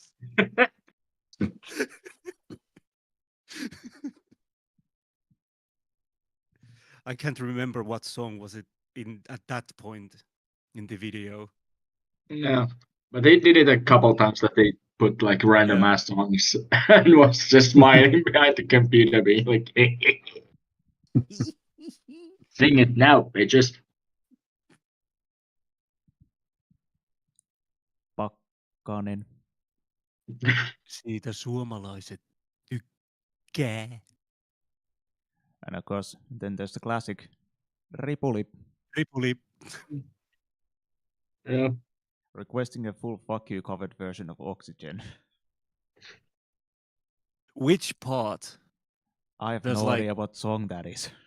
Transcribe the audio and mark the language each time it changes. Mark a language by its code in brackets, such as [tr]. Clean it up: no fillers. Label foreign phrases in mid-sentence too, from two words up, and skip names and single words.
[en] I can't remember what song was it in at that point in the video. Yeah, but they did it a couple times that they put like random ass songs and was just smiling behind the computer, being like, "Sing it now, bitches." [fi] Pakkanen. Siitä suomalaiset tykkää. [en] And of course, then there's the classic Ripuli. Ripuli. Yeah. Requesting a full fuck you covered version of Oxygen. Which part? I have no idea what song that is.